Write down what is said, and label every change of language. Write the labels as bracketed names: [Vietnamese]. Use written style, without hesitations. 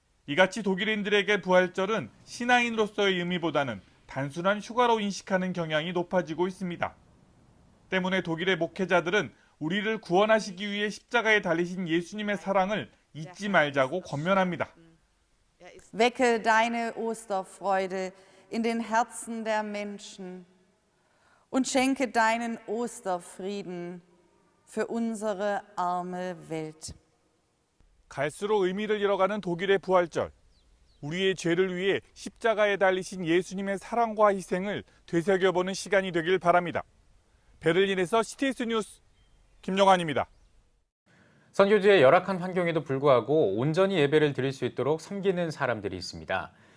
[Korean] 이같이 독일인들에게 부활절은 신앙인으로서의 의미보다는 단순한 휴가로 인식하는 경향이 높아지고 있습니다. 때문에 독일의 목회자들은 우리를 구원하시기 위해 십자가에 달리신 예수님의 사랑을 잊지 말자고 권면합니다. [German] Wecke deine Osterfreude in den Herzen der Menschen und schenke deinen Osterfrieden für unsere arme Welt. [Korean] 갈수록 의미를 잃어가는 독일의 부활절. 우리의 죄를 위해 십자가에 달리신 예수님의 사랑과 희생을 되새겨보는 시간이 되길 바랍니다. 베를린에서 CTS 뉴스 김용환입니다. 선교지의 열악한 환경에도 불구하고 온전히 예배를 드릴 수 있도록 섬기는 사람들이 있습니다.